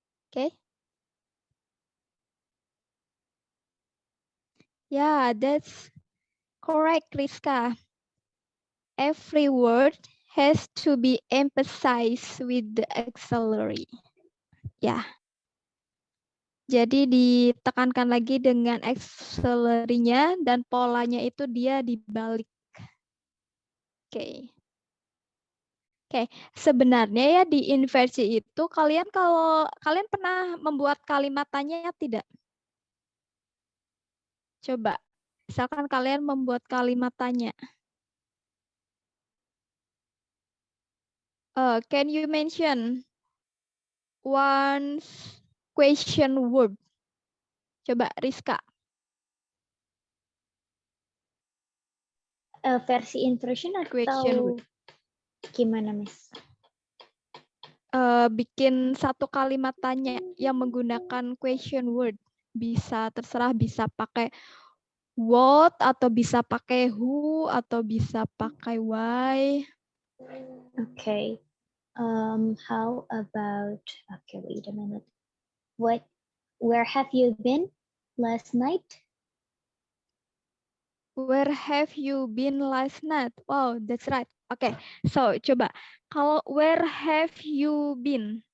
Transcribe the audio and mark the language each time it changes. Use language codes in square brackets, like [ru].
[en] Okay. Yeah, that's correct, Rizka. Every word has to be emphasized with the auxiliary. [id] Ya. Jadi ditekankan lagi dengan auxiliary-nya dan polanya itu dia dibalik. Oke. Oke, sebenarnya ya di inversi itu kalian pernah membuat kalimat tanya tidak? Coba, misalkan kalian membuat kalimat tanya. [en] Can you mention one question word? [id] Coba, Rizka. Versi inversion [en] Question [id] atau [en] word. [id] gimana, Miss? Bikin satu kalimat tanya yang menggunakan question word. Bisa terserah, bisa pakai what atau bisa pakai who atau bisa pakai why. [en] Okay. How about, okay, wait a minute. Where have you been last night? Where have you been last night? Wow, that's right. Okay, so [id] coba kalau [en] where have you been?